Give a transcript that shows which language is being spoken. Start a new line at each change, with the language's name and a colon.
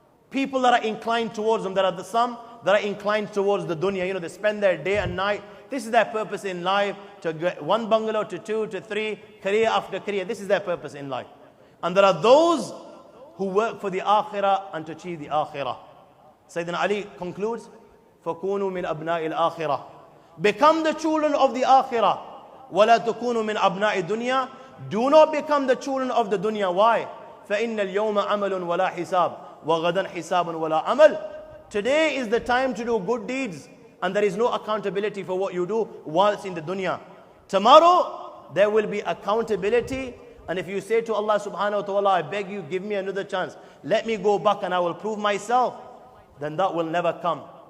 English: People that are inclined towards them, there are some that are inclined towards the dunya. They spend their day and night. This is their purpose in life, to get one bungalow to two to three, career after career. This is their purpose in life. And there are those who work for the akhirah and to achieve the akhirah. Sayyidina Ali concludes,
Arabic: فَكُونُوا مِنْ أَبْنَاءِ الْآخِرَةِ.
English: Become the children of the akhirah.
Arabic: وَلَا تَكُونُوا مِنْ أَبْنَاءِ الدُّنْيَا.
English: Do not become the children of the dunya. Why?
Arabic: فَإِنَّ الْيَوْمَ عَمَلٌ وَلَا حِسَابٌ وَغَدًا حِسَابٌ وَلَا عَمَلٌ.
English: Today is the time to do good deeds, and there is no accountability for what you do whilst in the dunya. Tomorrow, there will be accountability, and if you say to Allah subhanahu wa ta'ala, I beg you, give me another chance, let me go back and I will prove myself, then that will never come.